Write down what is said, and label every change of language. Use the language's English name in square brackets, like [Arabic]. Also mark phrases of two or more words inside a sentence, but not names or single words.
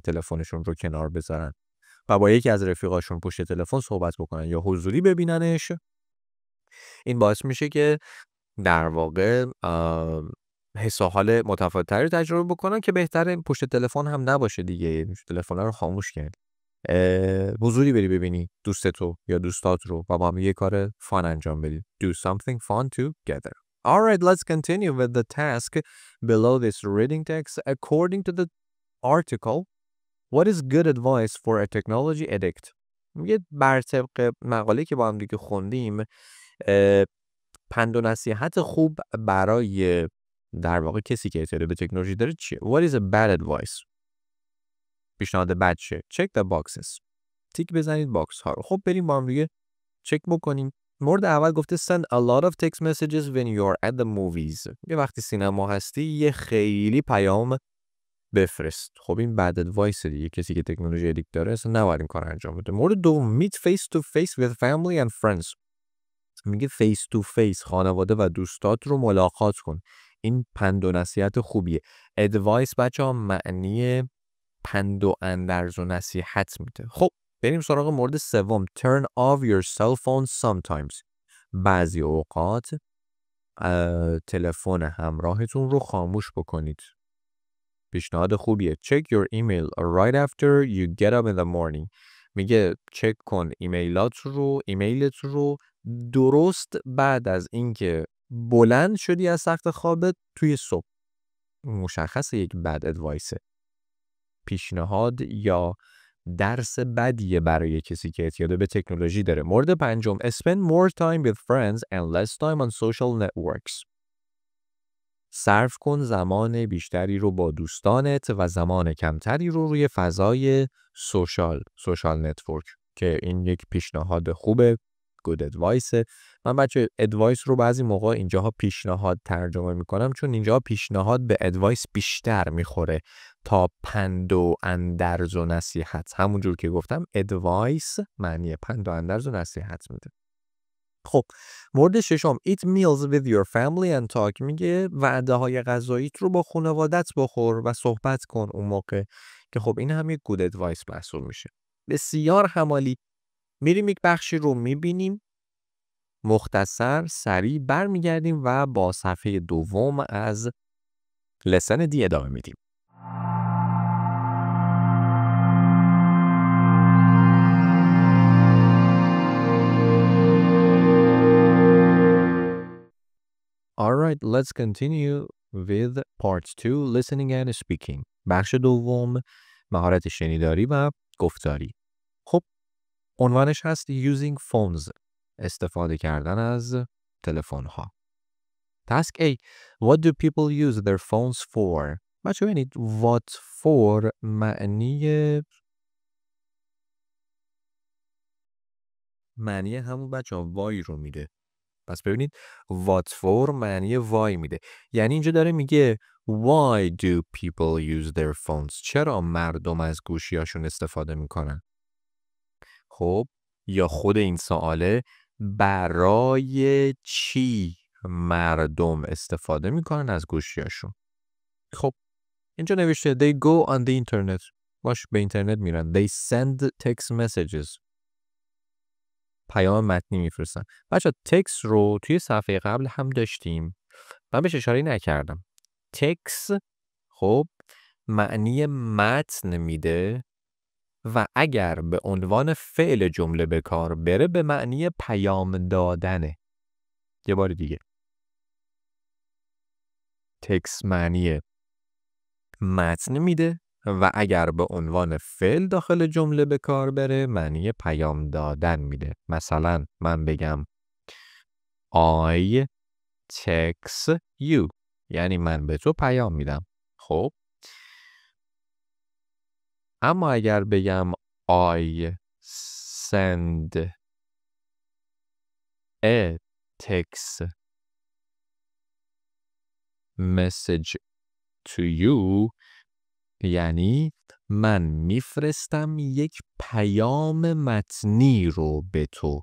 [Persian] تلفنشون رو کنار بذارن و با یکی از رفیقاشون پشت تلفن صحبت بکنن یا حضوری ببیننش، این باعث میشه که در واقع حس و حال متفاوت‌تری رو تجربه بکنن که بهتره پشت تلفن هم نباشه دیگه، تلفن رو خاموش کرد، حضوری بری ببینی دوستتو یا دوستات رو و با هم یه کار فان انجام بدید. [English] Do something fun together. Alright, let's continue with the task below this reading text. According to the article, what is good advice for a technology addict? [Persian] میگه بر طبق مقاله که با هم دیگه خوندیم، پند و نصیحت خوب برای در واقع کسی که اعتیاد به تکنولوژی داره چیه؟ [English] What is a bad advice؟ [Persian] پیشنهاد بد چیه؟ [English] Check the boxes. [Persian] تیک بزنید باکس ها رو. خب بریم با هم دیگه چک بکنیم. مورد اول گفته [English] send a lot of text messages when you're at the movies. [Persian] یه وقتی سینما هستی یه خیلی پیام بفرست. خب این [English] bad advice [Persian] دیگه، کسی که تکنولوژی ادیکت داره اصلا نباید این کار انجام بده. مورد دوم [English] meet face to face with family and friends. [Persian] میگه [English] face to face [Persian] خانواده و دوستات رو ملاقات کن. این پند و نصیحت خوبیه. ادوایس بچه‌ها معنی پند و اندرز و نصیحت میده. خب بریم سراغ مورد سوم. [English] turn off your cell phone sometimes. [Persian] بعضی اوقات تلفن همراهتون رو خاموش بکنید. پیشنهاد خوبیه. [English] check your email right after you get up in the morning. [Persian] میگه چک کن ایمیلت رو درست بعد از اینکه بلند شدی از تخت خوابت توی صبح. مشخصه یک [English] bad advice, [Persian] پیشنهاد یا درس بدیه برای کسی که اعتیاد به تکنولوژی داره. مورد پنجم [English] spend more time with friends and less time on social networks. [Persian] صرف کن زمان بیشتری رو با دوستانت و زمان کمتری رو روی فضای [English] social network, [Persian] که این یک پیشنهاد خوبه. [English] good advice. [Persian] من بچه ادوایس رو بعضی موقع اینجاها پیشنهاد ترجمه میکنم، چون اینجا پیشنهاد به ادوایس بیشتر میخوره تا پند و اندرز و نصیحت. همونجور که گفتم ادوایس معنی پند و اندرز و نصیحت میده. خب مورد ششم [English] eat meals with your family and talk. [Persian] میگه وعده های غذاییت رو با خانوادت بخور و صحبت کن اون موقع، که خب این هم یک [English] good advice [Persian] محسوب میشه. بسیار همالی. میریم یک بخشی رو میبینیم، مختصر سریع برمیگردیم و با صفحه دوم از [English] lesson D [Persian] ادامه میدیم. [English] Alright, let's continue with part 2, listening and speaking. [Persian] بخش دوم، مهارت شنیداری و گفتاری. خب عنوانش هست [English] using phones. [Persian] استفاده کردن از تلفن ها. [English] Task A. What do people use their phones for? [Persian] بچه ببینید [English] what for [Persian] معنی همون بچه وای رو میده. پس ببینید [English] what for [Persian] معنی وای میده. یعنی اینجا داره میگه [English] why do people use their phones؟ [Persian] چرا مردم از گوشیاشون استفاده میکنن؟ خب یا خود این سواله برای چی مردم استفاده میکنن از گوشیاشون؟ خب اینجا نوشته [English] they go on the internet. [Persian] باش به اینترنت میرن. [English] They send text messages. [Persian] پیام متنی میفرستن. بچه تکست رو توی صفحه قبل هم داشتیم. من بهش اشاره نکردم. تکست خب معنی متن میده و اگر به عنوان فعل جمله به کار بره به معنی پیام دادنه. یه بار دیگه. تکست معنی متن میده و اگر به عنوان فعل داخل جمله به کار بره معنی پیام دادن میده. مثلا من بگم [English] I text you [Persian] یعنی من به تو پیام میدم. خب اما اگر بگم [English] I send a text message to you [Persian] یعنی من میفرستم یک پیام متنی رو به تو.